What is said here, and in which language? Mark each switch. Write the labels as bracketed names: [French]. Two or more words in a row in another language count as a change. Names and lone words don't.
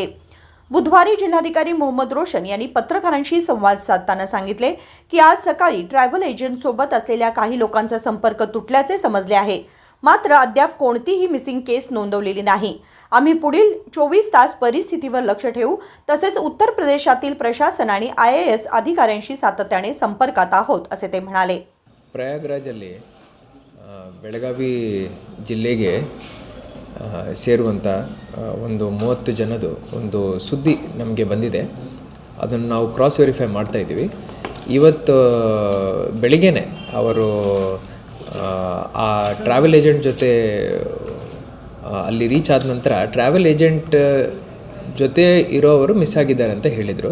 [Marathi] बुधवारी जिल्हाधिकारी मोहम्मद रोशन यांनी पत्रकारांशी संवाद साधताना सांगितले की आज सकाळी [English] travel agent [Marathi] सोबत असलेल्या काही लोकांचा संपर्क तुटल्याचे समजले आहे। मात्र अद्याप कोणतीही [English] missing case [Marathi] नोंदवलेली नाही। आम्ही पुढील 24 तास परिस्थितीवर लक्ष ठेवू, तसेच उत्तर प्रदेशातील प्रशासन आणि IAS अधिकाऱ्यांशी सातत्याने संपर्कात आहोत असे ते म्हणाले। [Kannada] ಪ್ರಯಾಗ್ರಾಜಲ್ಲಿ ಬೆಳಗಾವಿ ಜಿಲ್ಲೆಗೆ ಸೇರುವಂತ ಒಂದು 30 ಜನದು ಒಂದು ಸುದ್ದಿ ನಮಗೆ ಬಂದಿದೆ। ಅದನ್ನು ನಾವು [English] cross verify [Kannada] ಮಾಡ್ತಾ ಇದ್ದೀವಿ। ಇವತ್ತು ಬೆಳಿಗ್ಗೆನೇ ಅವರು ಆ [English] travel agent [Kannada] ಜೊತೆ ಅಲ್ಲಿ ರೀಚ್ ಆದ ನಂತರ [English] travel agent [Kannada] ಜೊತೆ ಇರೋವರು ಮಿಸ್ ಆಗಿದ್ದಾರೆ ಅಂತ ಹೇಳಿದರು।